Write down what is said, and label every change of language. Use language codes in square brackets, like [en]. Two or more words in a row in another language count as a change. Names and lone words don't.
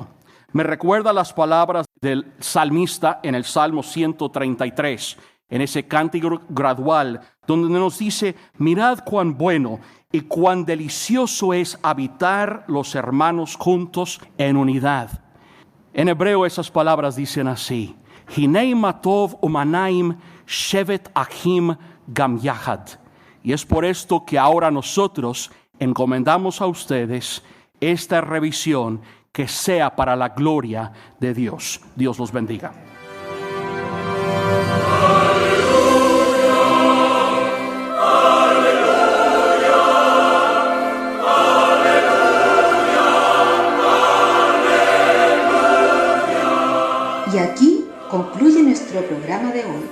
[es] Me recuerda las palabras del salmista en el Salmo 133, en ese cántico gradual, donde nos dice, mirad cuán bueno y cuán delicioso es habitar los hermanos juntos en unidad. En hebreo esas palabras dicen así, [he] הנה מה טוב ומה נעים שבת אחים גם יחד. [es] Y es por esto que ahora nosotros encomendamos a ustedes esta revisión, que sea para la gloria de Dios. Dios los bendiga. Y aquí concluye nuestro programa de hoy.